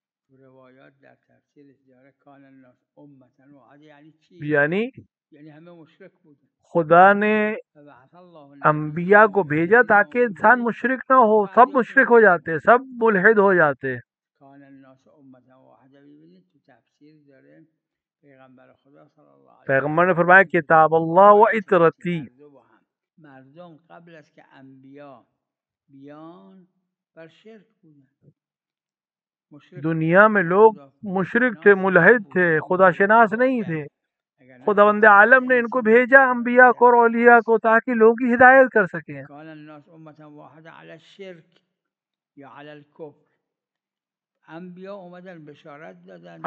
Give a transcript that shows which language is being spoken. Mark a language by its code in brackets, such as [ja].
[fa] روایات در تفسیرش داره [ar] کان الناس امتا واحده [fa] یعنی چی؟ یعنی یعنی همه مشرک بودن [ur] خدا نے [ar] فبعث الله [ur] انبیاء کو بھیجا تاکہ انسان مشرک نہ ہو، سب مشرک ہو جاتے، سب ملحد ہو جاتے. [ar] کان الناس امتا واحده. [fa] ببینید تو تفسیر داره پیغمبر خدا صلی الله علیه و [ur] پیغمبر نے فرمایا [ar] کتاب اللہ و اطرتی. [fa] مردم قبل از که انبیا بیان بر شرک بودن. [ur] دنیا میں لوگ مشرک تھے، ملحد تھے، خدا شناس نہیں تھے. خداوند عالم نے ان کو بھیجا انبیاء کو اور اولیاء کو تاکہ لوگوں کی ہدایت کر سکیں. [ar] کان الناس امتا واحده علی الشرک یا علی الکفر. [fa] انبیاء اومدن بشارت دادن،